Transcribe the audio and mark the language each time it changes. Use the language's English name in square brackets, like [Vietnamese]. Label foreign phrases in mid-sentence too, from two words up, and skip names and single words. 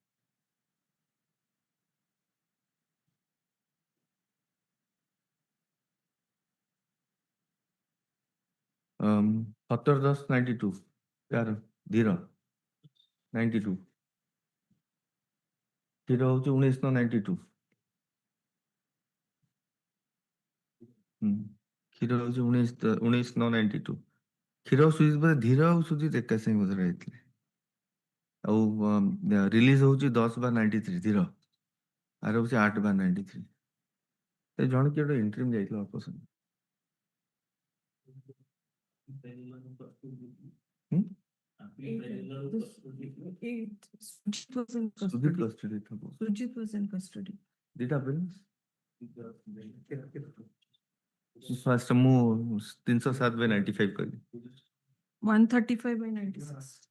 [English] Um, 17/10/92. Yeah, Dhira. 92. [Odia] Dhira ହଉଛି 1992. କ୍ଷୀର ହଉଛି 1992. କ୍ଷୀର ସୁଜିତ ବୋଧେ ଧୀର ଆଉ ସୁଜିତ ଏକା ସାଙ୍ଗେ ବୋଧେ ରହିଥିଲେ। ଆଉ ରିଲିଜ ହଉଛି 10/93 ଧୀର। ଆର ହଉଛି 8/93। ଜଣେ କିଏ ଗୋଟେ ଇଣ୍ଟରିମ୍ ଯାଇଥିଲା ଅଳ୍ପ ସମୟ। [English] Sujit was in custody. [Odia] ଦିଟା appearance? First ମୁଁ 307/95 କଲି। 135/96.